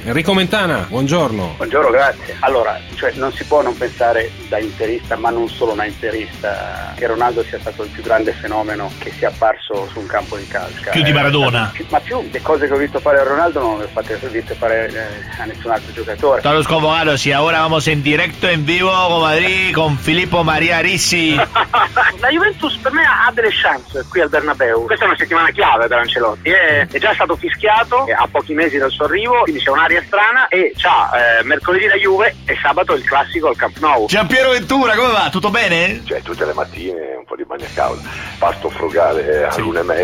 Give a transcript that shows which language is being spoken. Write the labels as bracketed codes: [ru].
[it] Enrico Mentana, buongiorno. Buongiorno, grazie. Allora, cioè, non si può non pensare da interista, ma non solo da interista, che Ronaldo sia stato il più grande fenomeno che sia apparso su un campo di calcio. Più di Maradona. Ma più le cose che ho visto fare a Ronaldo non le ho visto fare a nessun altro giocatore. [es] Todos los convocados, y ahora vamos en directo en vivo con Madrid con Filippo Maria Rissi. [it] La Juventus per me ha delle chance qui al Bernabeu. Questa è una settimana chiave per Ancelotti, è già stato fischiato a pochi mesi dal suo arrivo, quindi c'è un'aria strana e c'ha mercoledì la Juve e sabato il classico al Camp Nou. Giampiero Ventura, come va? Tutto bene? Cioè, tutte le mattine un po' di bagna cauda, pasto frugale a l'una e mezza,